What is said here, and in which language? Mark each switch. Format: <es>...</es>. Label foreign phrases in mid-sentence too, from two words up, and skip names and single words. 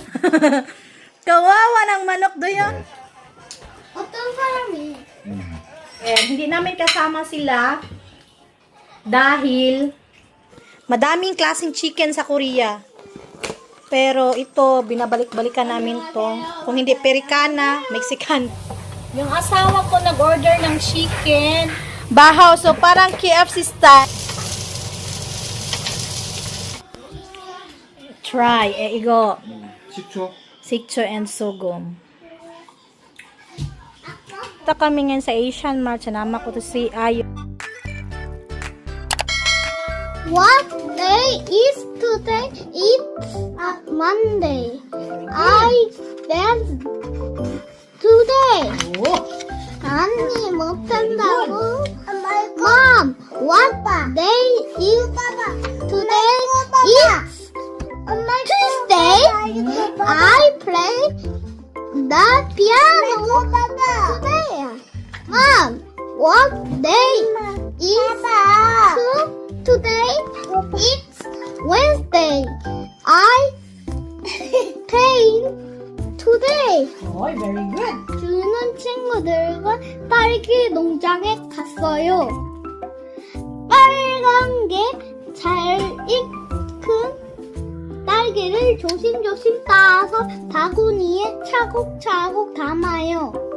<tl>Kawawa ng manok doon.</tl> <ko>어떤 사람이?</ko> <tl>Hindi namin kasama sila dahil madaming klaseng chicken sa Korea. Pero ito, binabalik-balikan namin to. Kung hindi Pericana, Mexican. Yung asawa ko nag-order ng chicken. Bahaw, so parang KFC style. Try,</tl> <ko>이거 식초? 식초 and sogum.</ko> <tl>Ito kami ngayon sa Asian Mart. Sinama ko to si Ayo.</tl> <en>What day is today? It's Monday. I dance today.</en> <ko>아니 못한다고.</ko> <en>Mom, what day is today? It's Tuesday. I play the piano today. Mom, what day is today? It's Wednesday. I paint today. Oh, very good.</en> <ko>주는 친구들과 딸기 농장에 갔어요. 빨간 게 잘 익은 딸기를 조심조심 따서 바구니에 차곡차곡 담아요.</ko>